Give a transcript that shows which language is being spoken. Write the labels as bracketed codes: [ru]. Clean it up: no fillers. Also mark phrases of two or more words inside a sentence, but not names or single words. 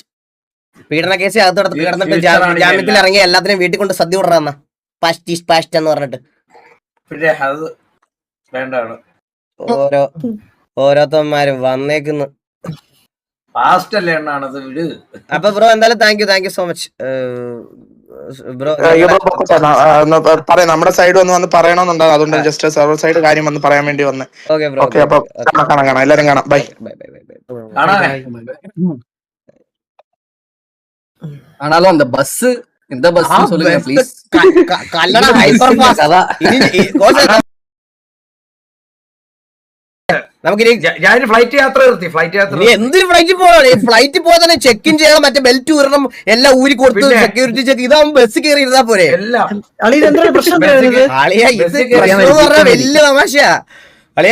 [ml] പീഡന കേസ് അകത്തോടത്ത് കിടന്നിട്ട് ജാമ്യത്തിൽ ഇറങ്ങി എല്ലാത്തിനും വീട്ടിൽ കൊണ്ട് സദ്യ വിടറാന്ന [en] past is past [ml] എന്ന് പറഞ്ഞിട്ട് ഓരോരുത്തന്മാരും വന്നേക്കുന്നു. അപ്പൊ ബ്രോ എന്തായാലും [en] thank you so much [ml] ബ്രോ. നമ്മുടെ സൈഡ് വന്ന് പറയണമെന്നുണ്ടോ? അതുകൊണ്ട് [en] just server side [ml] കാര്യം വന്ന് പറയാൻ വേണ്ടി വന്നേ. ഓക്കെ, അപ്പൊ കാണാം, എല്ലാരും കാണാം. ബൈ. [ta] ஆனாலும் அந்த பஸ் இந்த பஸ் சொல்லுங்க ப்ளீஸ். [ml] കല്ലട ഹൈപ്പർ ഫാസ്റ്റ്. നമുക്കിനി ഫ്ലൈറ്റ് യാത്ര എന്തൊരു ഫ്ലൈറ്റ് പോകണം? ഫ്ലൈറ്റ് പോയാൽ തന്നെ [en] check in [ml] ചെയ്യണം, മറ്റേ ബെൽറ്റ് ഊരണം, എല്ലാം ഊരി കൊടുത്ത് [en] security check. [ml] ഇതാവുമ്പോ ബസ് കയറി ഇരുന്നാ പോരെ. വലിയ തമാശയാ അളിയ.